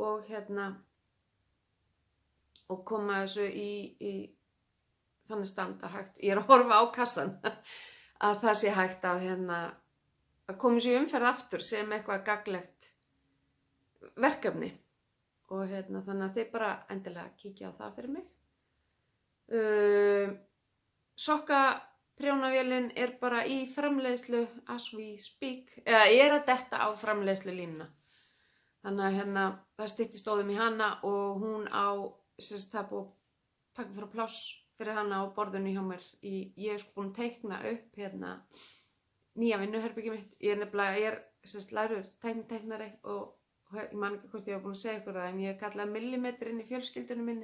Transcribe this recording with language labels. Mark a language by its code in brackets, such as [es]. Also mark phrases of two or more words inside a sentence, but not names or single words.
[is] og koma þessu í þannig stand að hægt, ég að horfa á kassan, að það sé hægt að koma þessu í umferð aftur sem eitthvað gagnlegt verkefni og þannig að þið bara endilega kíkja á það fyrir mig. Sokkaprjónavélin bara í framleiðslu [en] as we speak, [is] eða að detta á framleiðslu línuna. Þannig að það styttist óðum í hana og hún það er búið að taka frá pláss fyrir hana á borðinu hjá mér. Ég búin að teikna upp nýja vinnuherbergi mitt. Ég læruð teiknari og ég man ekki hvort ég var búin að segja ykkur það en ég kallaði millimetrin í fjölskyldunum minni.